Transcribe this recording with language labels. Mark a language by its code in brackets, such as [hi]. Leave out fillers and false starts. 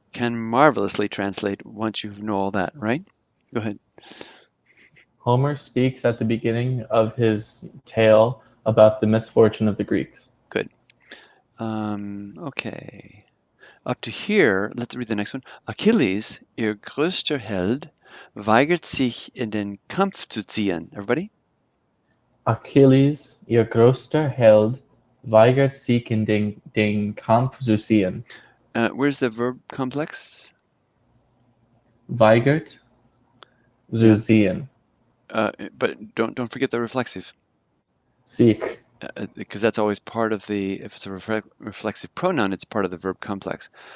[en] can marvelously translate once you know all that, right? Go ahead. Homer speaks at the beginning of his tale about the misfortune of the Greeks. Good. Okay. Up to here, let's read the next one. [de] Achilles, ihr größter Held, weigert sich in den Kampf zu ziehen. [en] Everybody? [de] Achilles, ihr größter Held, weigert sich in den Kampf zu ziehen. [en] Where's the verb complex? [de] Weigert zu [en] Yeah. [de] ziehen. [en] But don't forget the reflexive, [de] Sich. [en] because that's always part of if it's a reflexive pronoun, it's part of the verb complex.